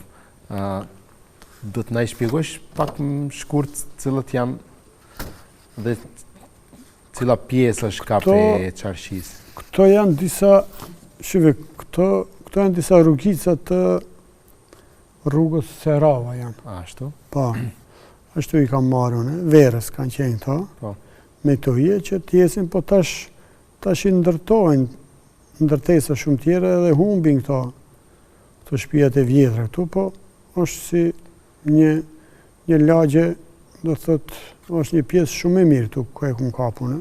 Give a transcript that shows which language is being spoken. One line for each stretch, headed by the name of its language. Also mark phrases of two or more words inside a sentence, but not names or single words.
Albanian: Do të na i shpjegosh pak më shkurt cilët janë dhe cila pjesë është kafe e Qarshis? Këto janë disa, shive, këto janë disa rrugica të rrugës Serava janë. Ashtu? Po, ashtu i kam marrë unë, verës kanë qenë to, me to hije që t'jesin, po tash i ndërtojnë, ndërtesa shumë tjera edhe humbin këto shtëpiat e vjetra këtu, po është si një lagje, do thotë, është një pjesë shumë e mirë këtu, ku e kum kapunë.